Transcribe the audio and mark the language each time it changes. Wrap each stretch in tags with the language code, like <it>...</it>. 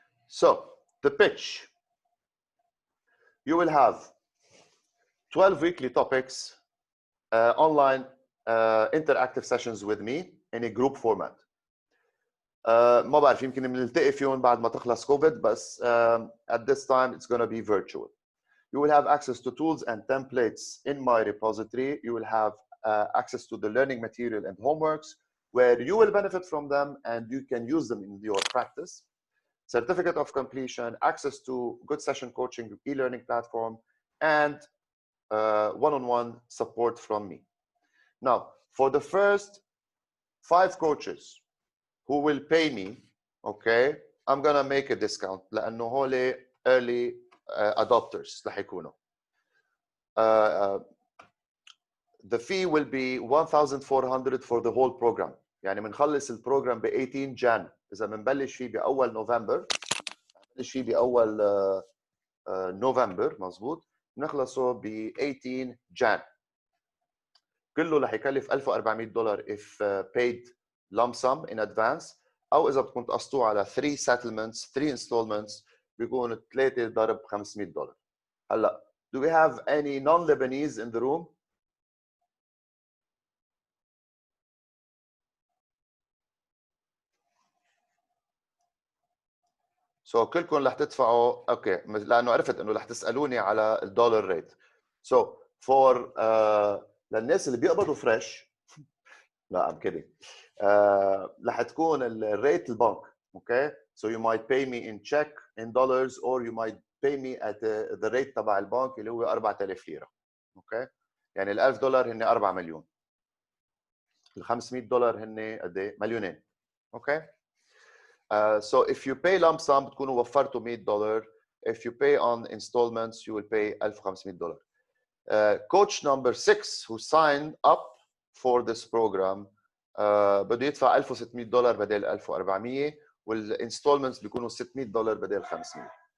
<en>So the pitch, you will have 12 weekly topics, online interactive sessions with me in a group format.</en> <ar>ما بعرف يمكن بنلتقي فيهم بعد ما تخلص كوفيد، بس</ar> <en>at this time it's going to be virtual. You will have access to tools and templates in my repository. You will have access to the learning material and homeworks where you will benefit from them and you can use them in your practice. Certificate of completion, access to good session coaching, e-learning platform, and one-on-one support from me. Now, for the first 5 coaches who will pay me, okay, I'm gonna make a discount</en> <ar>لأنه هول</ar> <en>early adopters</en> <ar>رح يكونوا.</ar> <en>The fee will be 1,400 for the whole program.</en> <ar>يعني بنخلص البروجرام ب 18 جان. إذا بنبلش فيه بأول نوفمبر، بنبلش فيه بأول نوفمبر مزبوط، بنخلصه ب 18 جان. كله رح يكلف $1,400</ar> <en>if paid lump sum in advance،</en> <ar>أو إذا بدكم تقسطوه على</ar> <en>3 settlements 3 installments</en> <ar>بيكون 3 ضرب $500.</ar> <en>هلا do we have any non-Lebanese in the room?</en> <ar>So كلكم رح تدفعوا اوكي، لانه عرفت انه رح تسالوني على الدولار ريت. So for للناس اللي بيقبضوا فريش، لا</ar> <en>I'm kidding،</en> <ar>رح تكون الريت البنك.</ar> <en>اوكي، so you might pay me in check in dollars or you might pay me at the rate</en> <ar>تبع البنك اللي هو 4000 ليره. اوكي، يعني ال $1000 هن 4 مليون، ال $500 هن قد ايه؟ مليونين. اوكي.</ar> <en>So if you pay lump sum</en> <ar>بتكونوا وفرتوا</ar> <en>$100. If you pay on installments you will pay $1,500. Coach number 6 who signed up for this program</en> <ar>بده يدفع $1,600 بدل 1,400، والinstallments بيكونوا $600 بدل 500.</ar>